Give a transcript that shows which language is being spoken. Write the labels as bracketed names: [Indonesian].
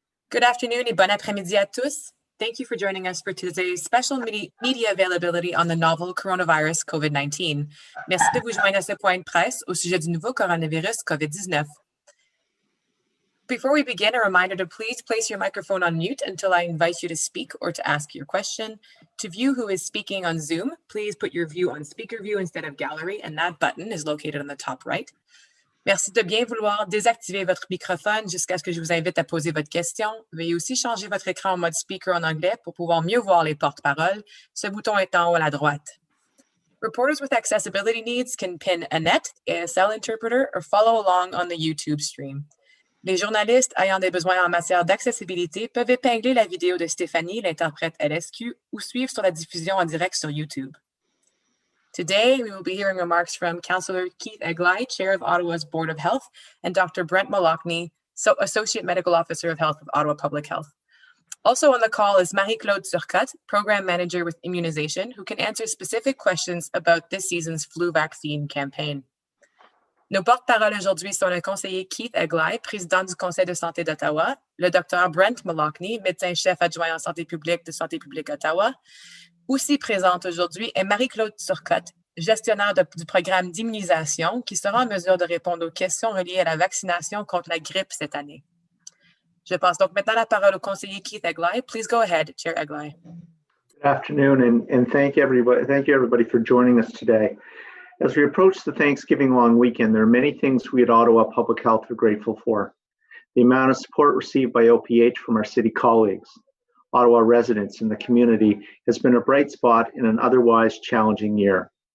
[English] Good afternoon [French] et bon après-midi à tous. [English] Thank you for joining us for today's special media availability on the novel coronavirus COVID-19. [French] Merci de vous joindre à ce point de presse au sujet du nouveau coronavirus COVID-19. [English] Before we begin, a reminder to please place your microphone on mute until I invite you to speak or to ask your question. To view who is speaking on Zoom, please put your view on speaker view instead of gallery, and that button is located on the top right. [French] Merci de bien vouloir désactiver votre microphone jusqu'à ce que je vous invite à poser votre question. Veuillez aussi changer votre écran en mode speaker en anglais pour pouvoir mieux voir les porte-paroles. Ce bouton est en haut à la droite. [English] Reporters with accessibility needs can pin a net, ASL interpreter, or follow along on the YouTube stream. [French] Les journalistes ayant des besoins en matière d'accessibilité peuvent épingler la vidéo de Stéphanie, l'interprète LSQ, ou suivre sur la diffusion en direct sur YouTube. [English] Today, we will be hearing remarks from Councillor Keith Eglai, Chair of Ottawa's Board of Health, and Dr. Brent Mallochny, Associate Medical Officer of Health of Ottawa Public Health. Also on the call is Marie-Claude Turcotte, Program Manager with Immunization, who can answer specific questions about this season's flu vaccine campaign. [French] Nos porte-paroles aujourd'hui sont le conseiller Keith Eglai, président du Conseil de santé d'Ottawa, le Dr. Brent Mallochny, médecin-chef adjoint en santé publique de Santé publique Ottawa. Aussi présente aujourd'hui est Marie-Claude Turcotte, gestionnaire du programme d'immunisation, qui sera en mesure de répondre aux questions reliées à la vaccination contre la grippe cette année. Je passe donc maintenant la parole au conseiller Keith Eglai. [English] Please go ahead, Chair Eglai. Good afternoon, and thank you everybody for joining us today. As we approach the Thanksgiving long weekend, there are many things we at Ottawa Public Health are grateful for. The amount of support received by OPH from our city colleagues, Ottawa residents, and the community has been a bright spot in an otherwise challenging year.